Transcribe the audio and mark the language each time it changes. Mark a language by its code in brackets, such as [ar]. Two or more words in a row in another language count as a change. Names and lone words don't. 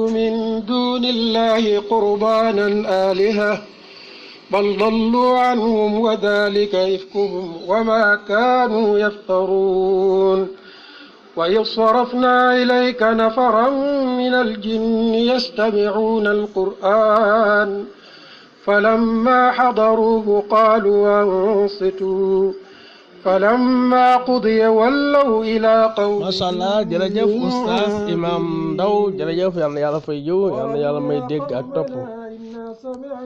[ar] من دون الله قربانا آلهة بل ضلوا عنهم وذلك إفكهم وما كانوا يفترون وإذ صرفنا إليك نفرا من الجن يستمعون القرآن فلما حضروه قالوا أنصتوا فلما قضي ولوا إلى قومهم ما شاء الله [wo] jërëjëf oustaz imam Ndaw jërëjëf yal na yàlla fay jiw yal na yàlla may dégg ak topp